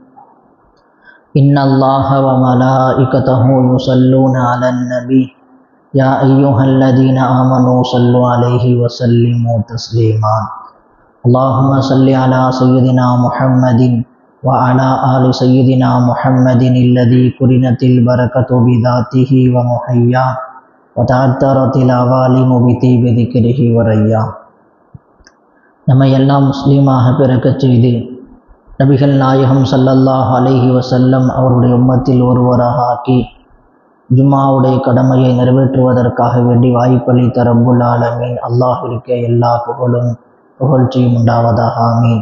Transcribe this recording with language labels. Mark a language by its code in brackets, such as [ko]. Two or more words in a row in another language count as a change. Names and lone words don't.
[ar] إن الله وملائكته يصلون على النبي يا أيها الذين آمنوا صلوا عليه وسلموا تسليما اللهم صل على سيدنا محمد وعلى آل سيدنا محمد الذي قرنت البركة بذاته ومحيا وتعثرت العوالم بطيب ذكره وريا [ta] நம்மை எல்லாம் முஸ்லீமாக பிறக்கச் செய்து நபிகள் நாயகம் [ar] صلى الله عليه وسلم [ta] அவருடைய உம்மத்தில் ஒருவராக ஆக்கி ஜும்மாவுடைய கடமையை நிறைவேற்றுவதற்காக வேண்டி வாய்ப்பளித்த [ar] رب العالمين [ta] அல்லாஹ்விற்கே எல்லா புகழ்ச்சியும் உண்டாவதாக ஆமீன்.